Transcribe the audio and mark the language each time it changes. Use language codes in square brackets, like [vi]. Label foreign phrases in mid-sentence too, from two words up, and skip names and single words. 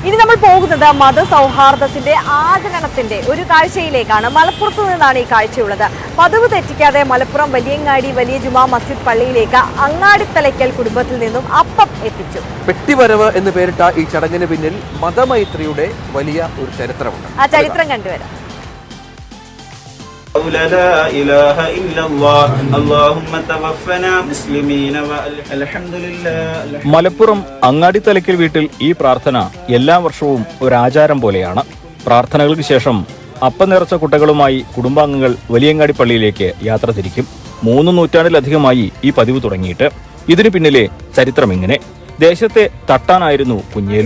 [ml] ഇനി നമ്മൾ പോകുന്നത് മതസൗഹാർദ്ദത്തിന്റെ ആചരണത്തിന്റെ ഒരു കാഴ്ചയിലേക്കാണ്. മലപ്പുറത്ത് നിന്നാണ് ഈ കാഴ്ചയുള്ളത്. പതിവ് തെറ്റിക്കാതെ മലപ്പുറം വലിയങ്ങാടി വലിയ ജുമാ മസ്ജിദ് പള്ളിയിലേക്ക് അങ്ങാടിത്തലയ്ക്കൽ കുടുംബത്തിൽ നിന്നും അപ്പം എത്തിച്ചു. പെട്ടിവരവ് എന്ന് പേരിട്ട ഈ ചടങ്ങിന് പിന്നിൽ മതമൈത്രിയുടെ വലിയ ഒരു ചരിത്രമുണ്ട്. ആ ചരിത്രം കണ്ടുവരാം. [ar] لا إله إلا الله اللهم توفنا مسلمين والحمد لله. [ml] മലപ്പുറം അങ്ങാടിത്തലയ്ക്കൽ വീട്ടിൽ ഈ പ്രാർത്ഥന എല്ലാ വർഷവും ഒരു ആചാരം പോലെയാണ്. പ്രാർത്ഥനകൾക്ക് ശേഷം അപ്പം നിറച്ച കുട്ടകളുമായി കുടുംബാംഗങ്ങൾ വലിയങ്ങാടി പള്ളിയിലേക്ക് യാത്ര തിരിക്കും. 3 നൂറ്റാണ്ടിലധികമായി ഈ പതിവ് തുടങ്ങിയിട്ട്. ഇതിനു പിന്നിലെ ചരിത്രം ഇങ്ങനെ. ദേശത്തെ തട്ടാനായിരുന്നു കുഞ്ഞേലു.